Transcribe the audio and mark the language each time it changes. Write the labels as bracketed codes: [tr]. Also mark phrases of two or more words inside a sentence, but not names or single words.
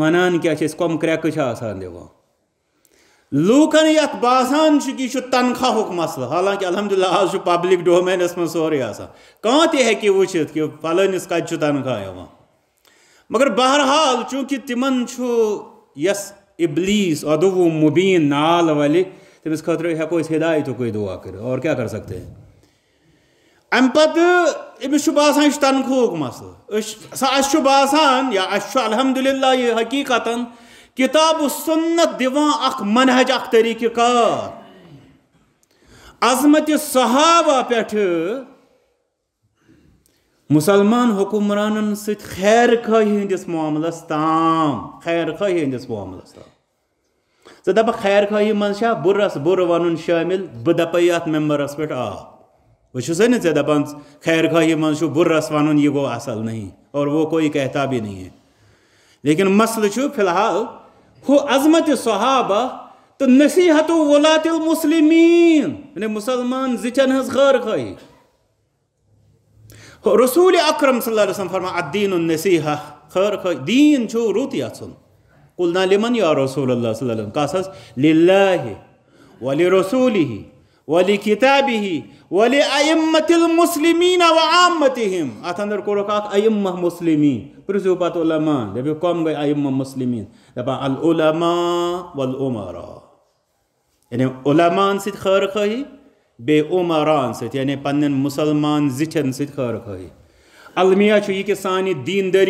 [ks] ونان کیٛاہ چھِ أسۍ کۄم کرٛٮ۪کہٕ چھِ آسان دِوان لوٗکن یتھ باسان چھُ کہ یہِ چھُ تنخواہُک مسلہٕ حالانکہ الحمدللہ آز چھُ پبلک ڈومینس منٛز سورُے آسان کانٛہہ تہِ ہیٚکہِ وٕچھِتھ کہ فلٲنِس کتہِ چھُ تنخواہ یِوان مگر بہرحال چوٗنکہِ تِمن چھُ یس ابلیس [ar] عدو مبین [ks] نال ولہِ تٔمِس خٲطرٕ ہٮ۪کو أسۍ ہدایتُکُے دعا کٔرِتھ اور کیٛاہ [ur] کر سکتے ہیں [ks] امہِ پتہٕ أمِس چھُ باسان یہِ چھُ تنخواہُک مسلہٕ اَسہِ چھُ باسان یا اَسہِ چھُ الحمدللہ یہِ حقیٖقتن کتاب و سنت دِوان اکھ منہج اکھ طریقہ کار عظمت صحابہ پٮ۪ٹھٕ مسلمان حکمرانن سۭتۍ خیر خٲہی ہٕنٛدِس معاملس تام خیر خٲہی ہٕنٛدِس معاملس تام ژٕ دپکھ خیر خٲہی منٛز چھا بُرس بُرٕ ونُن شٲمِل بہٕ دپے یتھ ممبرس پٮ۪ٹھ بہٕ چھُسے نہٕ ژےٚ دپان خیر خٲہی منٛز چھُ بُرس ونُن یہِ گوٚو اصل [ur] نہیں اور وہ کوئی کہتا بھی نہیں ہے لیکن [ks] مسئلہ چھُ فی الحال ہُہ عظمت صحابہ تہٕ [ar] نصیحت ولات المسلمین [ks] یعنی مسلمان زِٹھٮ۪ن ہٕنٛز خیر خٲہی رسول اکرم صلی اللہ علیہ وسلم فرما [ar] الدین النصیحہ [ks] خیر خٲہی دیٖن چھُ رُت یژھُن [ar] قلنا لمن یا رسول اللہ صلی اللہ علیہ وسلم [ks] کس حظ [ar] للہ ولرسولہ ولکتابہ ولأئمة المسلمین وعامتہم [ks] اتھ اندر کوٚرُکھ اکھ ائمہ مسلمین پرٛژھِو پتہٕ علماء دپیو کۄم گٔے ائمہ مسلمین دپان [ar] العلماء والعمراء [ks] یعنی علماءن سۭتۍ خیر خٲہی بیٚیہِ عمراہن سۭتۍ یعنی پننٮ۪ن مُسلمان زِٹھٮ۪ن سۭتۍ خیر خٲہی المیہ چھُ یہِ کہِ سانہِ دیٖندٲری